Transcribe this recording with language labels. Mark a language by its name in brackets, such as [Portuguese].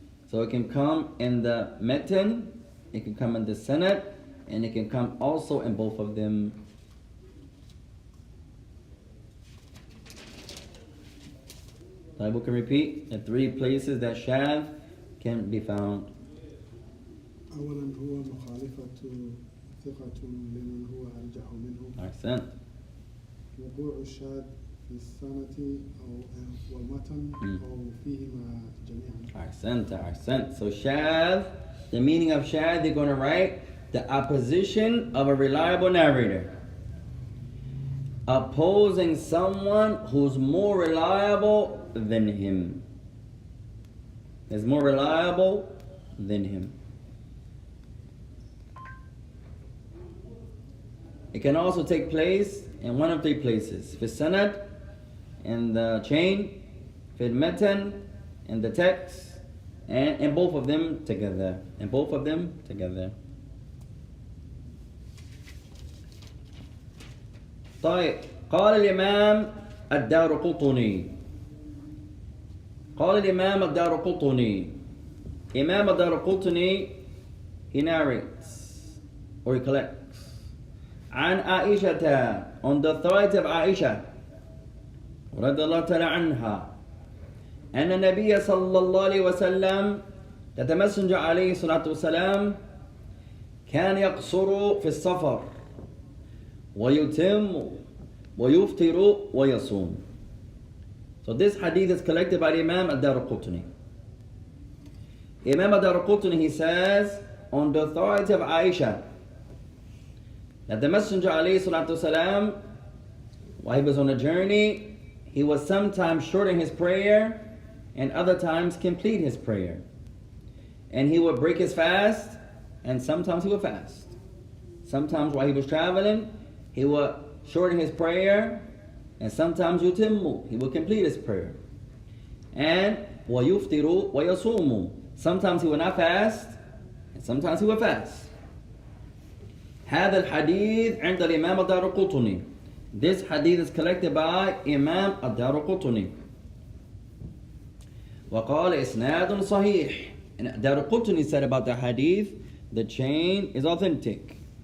[English] So it can come in the matan, it can come in the sanad, and it can come also in both of them. So we can repeat the 3 places that shadh can be found. [Arabic] أولا هو مخالفة ثقة لمن هو أرجح منه. Accent. وقوع الشاذ في السنة أو والمتن أو فيهما جميعا. Accent. [English] So shadh, the meaning of shadh, they're going to write the opposition of a reliable narrator, opposing someone who's more reliable than him. Is more reliable than him. It can also take place in one of 3 places. [Arabic] في السند, [English] in the chain, [Arabic] في المتن, [English] in the text, and in both of them together. In both of them together. [Arabic] طيب, قال الإمام الدارقطني. قال الإمام الدارقطني. [English] Imam al-Darqutni, he narrates or he collects [Arabic] عن عائشة, [English] on the authority of Aisha [Arabic] رضي الله تعالى عنها, أن النبي صلى الله عليه وسلم, [English] that the Messenger [Arabic] عليه الصلاة والسلام كان يقصر في السفر ويتم ويفطر ويصوم. [English] So this hadith is collected by Imam al-Darqutni. Imam al-Darqutni, he says, on the authority of Aisha, that the Messenger alayhi salatu wasalam, while he was on a journey, he was sometimes shorten his prayer and other times complete his prayer. And he would break his fast and sometimes he would fast. Sometimes while he was traveling, he would shorten his prayer and sometimes yutimmu, he would complete his prayer. And [Arabic] وَيُفْتِرُ وَيَصُومُ, [English] sometimes he would not fast and sometimes he would fast. [Arabic] هذا الحديث عند الإمام الدارقطني. [English] This hadith is collected by Imam al-Darqutni. [Arabic] وقال إسناد صحيح. [English] And Darqutni said about the hadith, the chain is authentic.